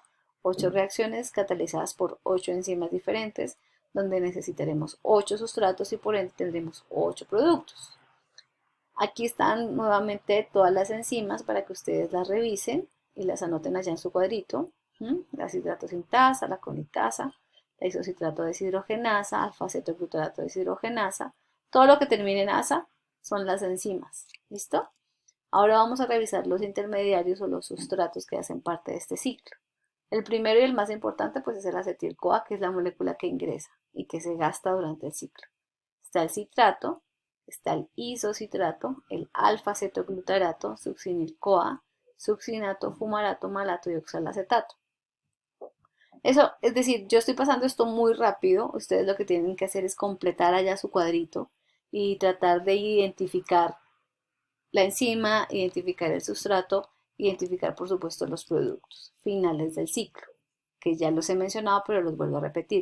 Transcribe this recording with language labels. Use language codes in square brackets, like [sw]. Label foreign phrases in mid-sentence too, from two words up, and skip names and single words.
[es] 8 reacciones catalizadas por 8 enzimas diferentes, donde necesitaremos 8 sustratos y por ende tendremos 8 productos. Aquí están nuevamente todas las enzimas para que ustedes las revisen y las anoten allá en su cuadrito. La citrato sintasa, la conitasa, la isocitrato deshidrogenasa, alfa-acetoglutarato deshidrogenasa. Todo lo que termine en asa son las enzimas. ¿Listo? Ahora vamos a revisar los intermediarios o los sustratos que hacen parte de este ciclo. El primero y el más importante pues es el acetil-CoA, que es la molécula que ingresa y que se gasta durante el ciclo. Está el citrato, está el isocitrato, el alfa-acetoglutarato, succinil-CoA, succinato, fumarato, malato y oxalacetato. Eso, es decir, yo estoy pasando esto muy rápido, ustedes lo que tienen que hacer es completar allá su cuadrito y tratar de identificar la enzima, identificar el sustrato, identificar por supuesto los productos finales del ciclo, que ya los he mencionado pero los vuelvo a repetir.